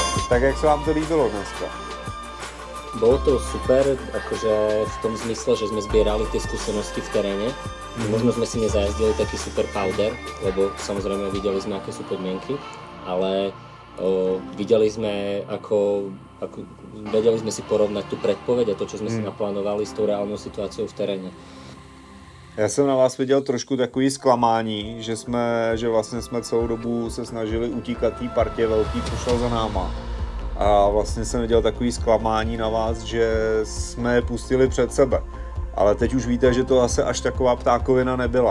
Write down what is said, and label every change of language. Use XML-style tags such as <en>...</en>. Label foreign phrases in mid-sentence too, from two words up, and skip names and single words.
<cs>Tak jak se vám to líbilo dneska?</cs> <sk>Bolo to super, akože v tom zmysle, že sme zbierali tie skúsenosti v teréne. Možno sme si nezajazdili taký super powder, lebo samozrejme videli sme, aké sú podmienky, ale videli sme, vedeli sme si porovnať tú predpoveď a to, čo sme si naplánovali s tou reálnou situáciou v teréne.</sk> <cs>Já jsem na vás viděl trošku takový zklamání, že vlastně jsme celou dobu se snažili utíkat té partě velký, co šel za náma. A vlastně jsem viděl takový zklamání na vás, že jsme je pustili před sebe. Ale teď už víte, že to asi až taková ptákovina nebyla.</cs>